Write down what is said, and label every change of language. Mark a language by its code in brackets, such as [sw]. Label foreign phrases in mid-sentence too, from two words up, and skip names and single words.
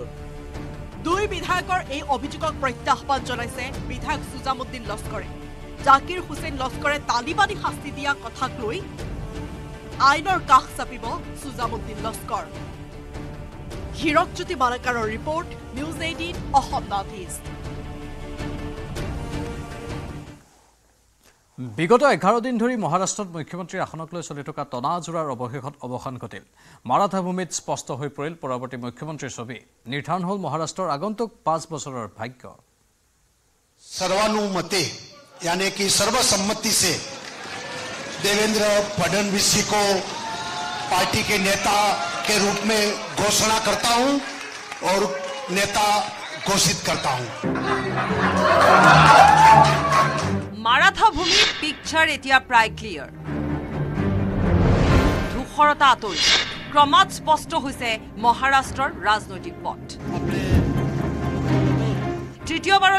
[as] 2 বিধায়কৰ এই অভিযোগক প্ৰত্যাহ্বান জনাইছে বিধায়ক সুজামুদ্দিন লস্কৰে জাকিৰ হুছেইন লস্কৰে তালিবানী শাস্তি দিয়া কথাক লৈ আইনৰ কাষ চাপিব সুজামুদ্দিন লস্কৰ হিৰকজ্যোতি মালাকাৰৰ ৰিপৰ্ট নিউজ 18 অসম নৰ্থ ইষ্ট বিগত 11 দিন ধৰি মহাৰাষ্ট্ৰত মুখ্যমন্ত্ৰীৰ আসনক লৈ চলি থকা তনাজোৰাৰ অৱশেষত অৱসান ঘটিল মাৰাঠা ভূমিত স্পষ্ট হৈ পৰিল পৰৱৰ্তী মুখ্যমন্ত্ৰীৰ ছবি নিৰ্ধাৰণ হ'ল মহাৰাষ্ট্ৰৰ আগন্তুক 5 বছৰৰ ভাগ্য [hi] सर्वानुमते यानी कि सर्वसम्मति से देवेंद्र फडणवीस जी को पार्टी के नेता के रूप में घोषणा करता हूं और नेता घोषित करता हूं [as] মাৰাঠা ভূমিৰ পিকচাৰ এতিয়া প্ৰায় ক্লিয়াৰ ধূসৰতা আঁতৰি ক্ৰমাৎ স্পষ্ট হৈছে মহাৰাষ্ট্ৰৰ ৰাজনৈতিক পথ তৃতীয়বাৰৰ